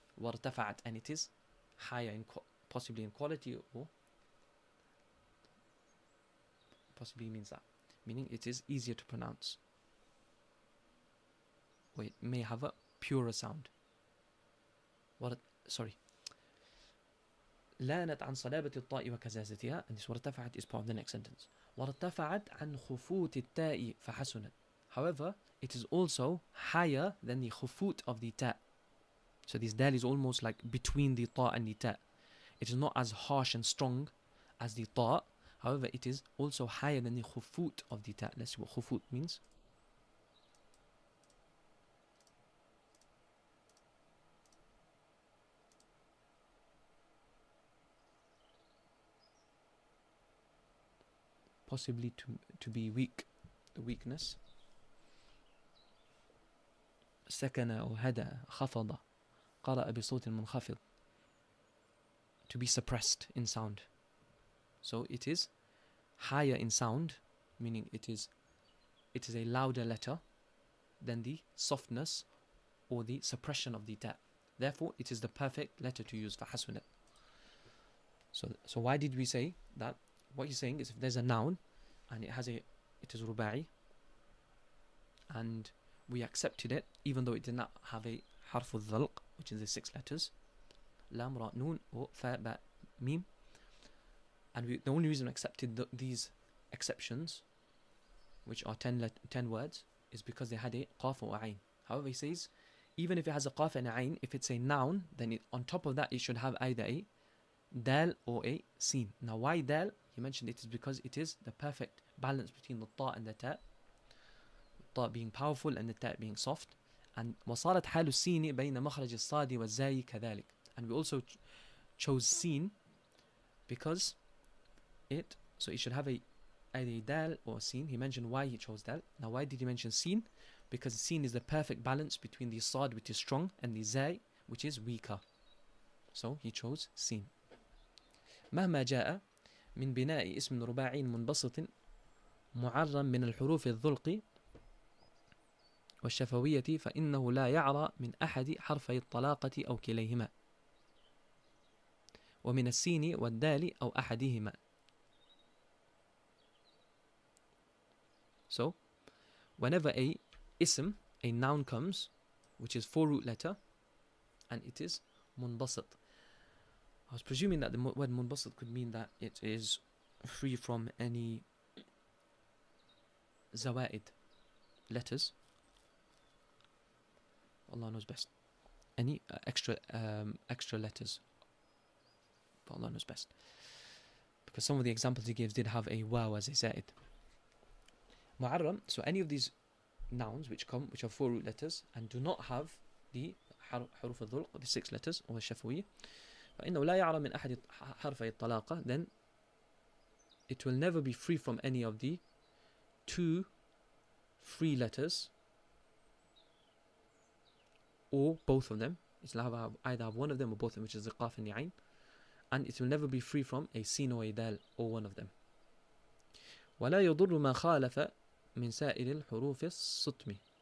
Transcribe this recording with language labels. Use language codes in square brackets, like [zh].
[ar] وارتفعت, [en] and it is higher in possibly in quality, or possibly means that, meaning it is easier to pronounce, or it may have a purer sound. [ar] لانت عن صلابة الطاء وكزازتها, [en] and this [ar] وارتفعت [en] is part of the next sentence. [ar] وارتفعت عن خفوت التاء فحسنت. [en] However, it is also higher than the khufut of the ta. So this dal is almost like between the ta and the ta. It is not as harsh and strong as the ta. However, it is also higher than the khufut of the ta. Let's see what khufut means. Possibly to be weak, the weakness. [ar] سكن أو هدأ خفض قرأ بصوت منخفض, [en] to be suppressed in sound. So it is higher in sound, meaning it is a louder letter than the softness or the suppression of the ta. Therefore, it is the perfect letter to use for حسنت. So why did we say that? What he's saying is, if there's a noun and it is ruba'i, and we accepted it even though it did not have a harf al-dhalq, which is the 6 letters, lam, ra, noon, or fa, ba, mim, and the only reason we accepted these exceptions, which are 10 words, is because they had a qaf or ayn. However, he says even if it has a qaf and a ayn, if it's a noun, then on top of that it should have either a dal or a sin. Now why dal? He mentioned it is because it is the perfect balance between the ta and the ta. The ta being powerful and the ta being soft. [ar] And وصارت حال السين بين مخرج الصاد والزاي كذلك. [en] And we also chose sin because it should have either a dal or a sin. He mentioned why he chose dal. Now why did he mention sin? Because sin is the perfect balance between the sad, which is strong, and the zay, which is weaker. So he chose sin. [ar] مهما جاء من بناء اسم رباعي منبسط معرم من الحروف الذلق والشفوية فإنه لا يعرى من أحد حرفي الطلاقة أو كليهما. ومن السين والدال أو أحدهما. [en] So, whenever a ism, a noun comes, which is 4-root letter, and it is munbasit. I was presuming that the word munbasit could mean that it is free from any zawaid letters. Allah knows best. Any extra letters. But Allah knows best. Because some of the examples he gives did have a waw as a zaid. Mu'arram, so any of these nouns which are 4-root letters and do not have the حروف الظلق, the 6 letters, or الشفوية, [ar] فإنه لا يعرى من أحد حرفي الطلاقة, [en] then it will never be free from any of the 2 free letters, or both of them. It will either have one of them or both of them, which is the qaf and the ʿayn, and it will never be free from a sin or a dal, or one of them. [ar] ولا يضر ما خالف من سائر الحروف الصتم.